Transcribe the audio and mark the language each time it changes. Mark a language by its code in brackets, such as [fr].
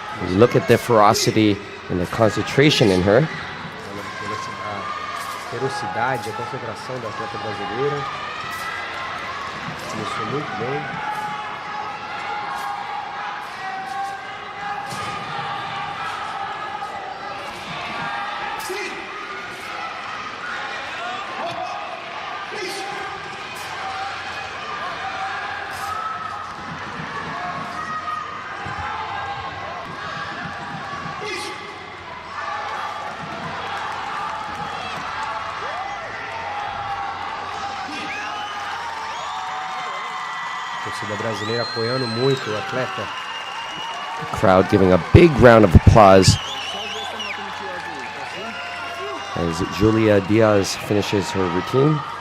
[en] Look at the ferocity and the concentration in her. [pt] ferocidade, a concentração da atleta brasileira. Começou muito bem. A torcida brasileira apoiando muito o atleta. [en] The crowd giving a big round of applause as Julia Diaz finishes her routine.